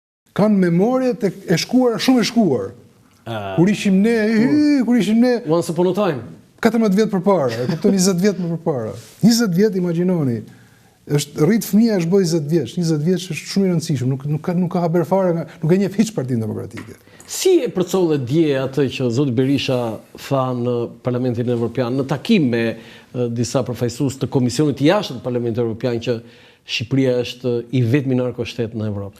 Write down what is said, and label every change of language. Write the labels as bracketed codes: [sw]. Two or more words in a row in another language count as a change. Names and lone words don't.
[sq] kanë memorie e shkuar, shumë e shkuar. Kur ishim ne, [en] Once upon a time. [sq] 14 vjet përpara, e kupton 20 vjet më përpara. 20 vjet imagjinoni. Është rrit fëmia është bëj 20 vjeç. 20 vjeç është shumë i rëndësishëm, nuk ka haber fare, nuk e njeh hiç Partinë Demokratike. Si e përcolle dje atë që zoti Berisha tha në Parlamentin Evropian në takim me disa përfaqësues të komisionit jashtë të Parlamentit Evropian që Shqipëria është i vetmi narkoshtet në Evropë?